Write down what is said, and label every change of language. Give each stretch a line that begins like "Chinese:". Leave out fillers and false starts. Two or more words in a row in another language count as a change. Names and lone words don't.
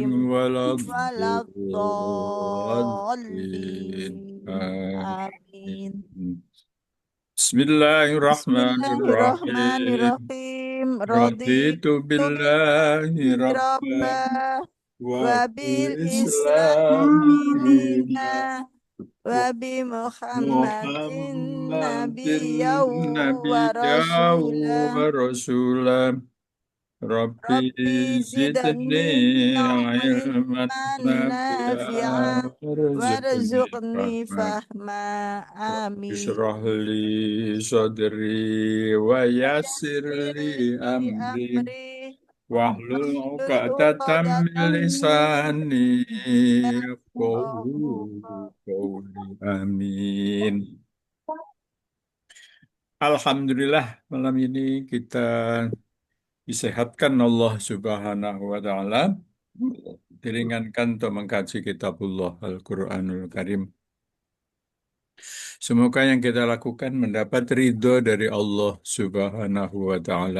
Arabic: alaihim waladdallin. ولا الضالين. آمين. Bismillahirrahmanirrahim. Bismillahirrahmanirrahim. Raditu Raditu billahi billahi rabbah rabbah wa wa bil bil islami islami dina دينا وبمحمد Muhammadin نبيا و nabiyyan rasulah. ورسولا. رب Rabbi zidni zidni ilman ilman nafi'an nafi'an warzuqni warzuqni rahman. فهما. آمين. اشرح لي صدري ويسر لي يسر لي amri amri wahlul wahlul عقدة من عقدة من lisani lisani yafqahu yafqahu qawli. Amin.
Indonesian: Alhamdulillah malam ini kita disehatkan Allah
Arabic: سبحانه وتعالى,
Indonesian: diringankan untuk mengkaji kitabullah Al-Qur'anul Karim. Semoga yang kita lakukan mendapat ridho dari Allah
Arabic: سبحانه وتعالى.